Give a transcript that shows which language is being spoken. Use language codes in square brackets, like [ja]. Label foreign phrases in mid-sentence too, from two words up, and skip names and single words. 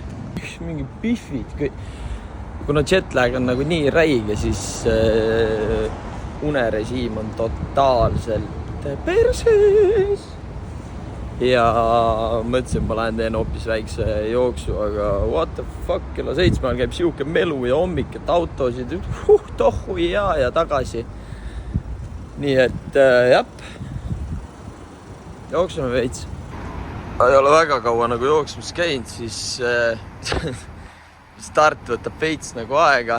[et] Mingi pihvid. Kuna jetlag on nagu nii räige, siis unerežiim on totaalselt perses. Ja mõtlesin, ma lähen teen hoopis väikse jooksu, aga [en] what the fuck, [et] kella 7 käib siuke melu ja hommik, et autosid tohu ja tagasi. Nii et jah, jooksime veits. Ei ole väga kaua nagu jooksmas käinud, siis start võtab veits nagu aega.